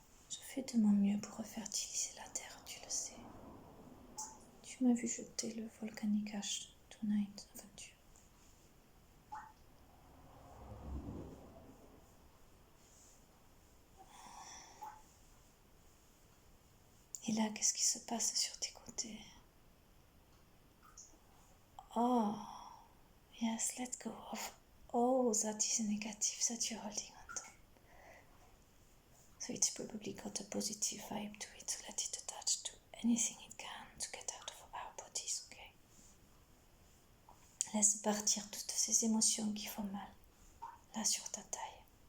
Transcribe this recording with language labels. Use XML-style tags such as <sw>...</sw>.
<fr>Je fais de mon mieux pour refertiliser la terre, tu le sais. Tu m'as vu jeter le</fr> <en>volcanic ash tonight,</en> <fr>aventure. Et là, qu'est-ce qui se passe sur tes côtés?</fr> <en>Oh, yes, let go of all that is negative that you're holding on to. So it's probably got a positive vibe to it, so let it attach to anything it can to get out of our bodies, okay?</en> <fr>Laisse partir toutes ces émotions qui font mal, là sur ta taille.</fr>